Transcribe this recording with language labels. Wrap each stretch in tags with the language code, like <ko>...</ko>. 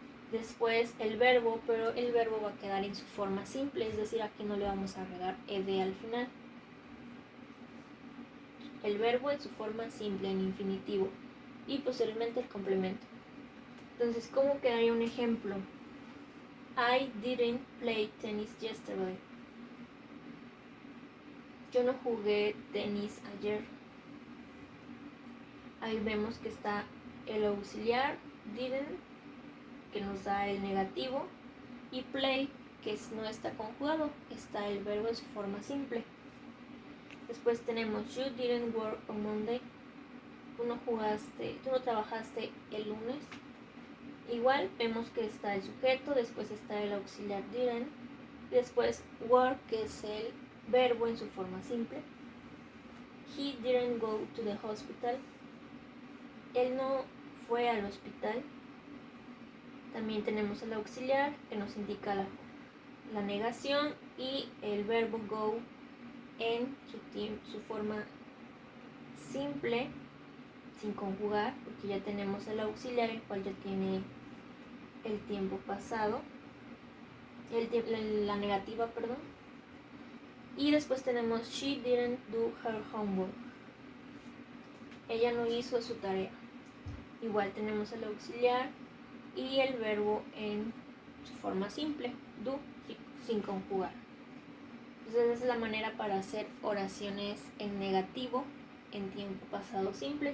<es>Después el verbo, pero el verbo va a quedar en su forma simple, es decir, aquí no le vamos a agregar ed al final. El verbo en su forma simple, en infinitivo, y posteriormente el complemento. Entonces, ¿cómo quedaría un ejemplo?</es> <en>I didn't play tennis yesterday.</en> <es>Yo no jugué tenis ayer. Ahí vemos que está el auxiliar didn't, que nos da el negativo, y play, que no está conjugado, está el verbo en su forma simple. Después tenemos</es> <en>you didn't work on Monday.</en> <es>Tú no trabajaste el lunes. Igual vemos que está el sujeto, después está el auxiliar didn't, después work, que es el verbo en su forma simple.</es> <en>He didn't go to the hospital.</en> <es>Él no fue al hospital. También tenemos el auxiliar que nos indica la negación y el verbo go en su forma simple, sin conjugar, porque ya tenemos el auxiliar, el cual ya tiene el tiempo pasado, la negativa, perdón. Y después tenemos</es> <en>she didn't do her homework.</en> <es>Ella no hizo su tarea. Igual tenemos el auxiliar y el verbo en su forma simple, do, sin conjugar. Entonces esa es la manera para hacer oraciones en negativo en tiempo pasado simple.</es>